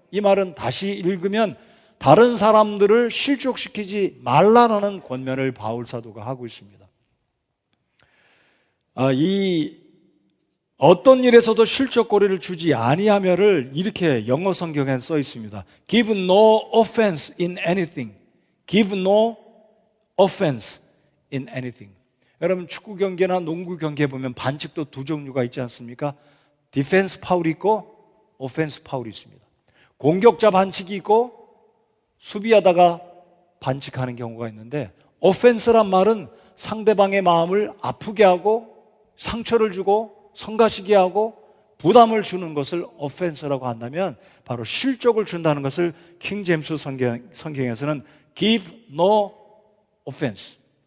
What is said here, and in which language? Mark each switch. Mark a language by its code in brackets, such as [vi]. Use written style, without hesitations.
[ko] 이 말은 다시 읽으면 다른 사람들을 실족시키지 말라는 권면을 바울 사도가 하고 있습니다. 이 어떤 일에서도 실족거리를 주지 아니하며를 이렇게 영어 성경에 써 있습니다. [en] Give no offense in anything. Give no offense in anything. [ko] 여러분 축구 경기나 농구 경기에 보면 반칙도 두 종류가 있지 않습니까? 디펜스 파울이 있고 오펜스 파울이 있습니다. 공격자 반칙이 있고 수비하다가 반칙하는 경우가 있는데, 오펜스란 말은 상대방의 마음을 아프게 하고 상처를 주고 성가시게 하고 부담을 주는 것을 오펜스라고 한다면 바로 실족을 준다는 것을 킹 제임스 성경에서는 [en] give no offense,